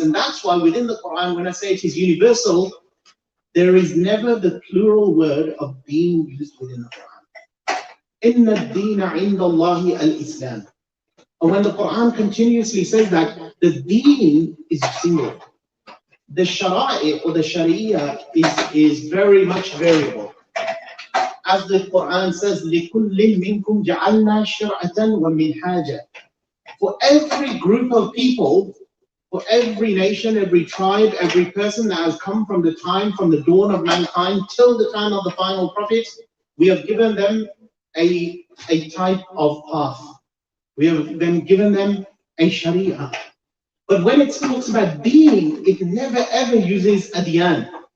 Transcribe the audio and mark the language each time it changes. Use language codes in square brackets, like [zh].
[en] And that's why within the Quran, when I say it is universal, there is never the plural word of being used within the Quran. [ar] Inna ad-deena inda Allahi al-Islam. [en] And when the Quran continuously says that, the deen is single. The shara'i or the sharia is very much variable. As the Quran says, [ar] لِكُلٍّ مِّنْكُمْ جَعَلْنَا شِرْعَةً وَمِنْهَاجًا. [en] For every group of people, for every nation, every tribe, every person that has come from the dawn of mankind till the time of the final prophet, we have given them a type of path. We have then given them a sharia. But when it talks about deen, it never ever uses adyan.